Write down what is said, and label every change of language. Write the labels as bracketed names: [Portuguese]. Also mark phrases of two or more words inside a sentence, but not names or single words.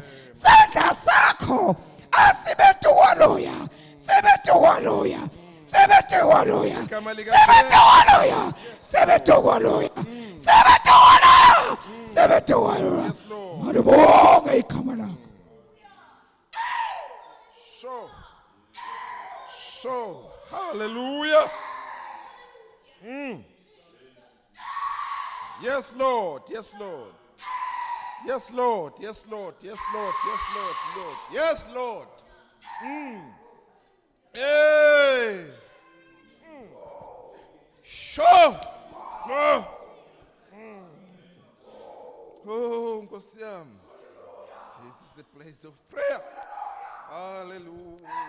[Zulu] Sandla sakho asibetukwaloya. Sebetukwaloya. Sebetukwaloya. Sebetukwaloya. Sebetukwaloya. Sebetukwaloya. Sebetukwaloya. Malibonga igama lakho. [English] So, hallelujah. Yes, Lord. Yes, Lord. Yes, Lord. Yes, Lord. Yes, Lord. Yes, Lord. Lord. Yes, Lord. Hey. Sure. [Zulu] Oh, Nkosi yami. [English] This is the place of prayer. Hallelujah.